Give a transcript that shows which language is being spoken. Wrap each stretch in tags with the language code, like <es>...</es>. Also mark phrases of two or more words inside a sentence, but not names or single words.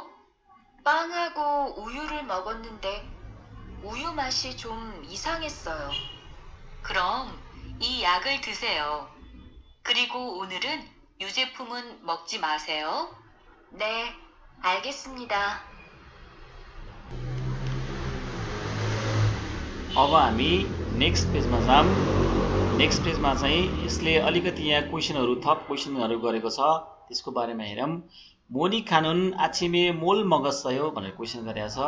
<ko>빵하고 우유를 먹었는데 우유 맛이 좀 이상했어요. 그럼 이 약을 드세요. 그리고 오늘은 유제품은 먹지 마세요. 네, 알겠습니다.</ko> <ne>अब हामी</ne> <en>next pageमा</en> <ne>जाऊँ।</ne> <en>next pageमा</en> <ne>चाहिँ यसले अलिकति यहाँ क्वेशनहरू थप क्वेशनहरू गरेको छ, त्यसको बारेमा हेरौँ।</ne> <ko>모니 씨는 아침에 뭘 먹었어요</ko> <ne>भनेर क्वेशन गरेको छ।</ne>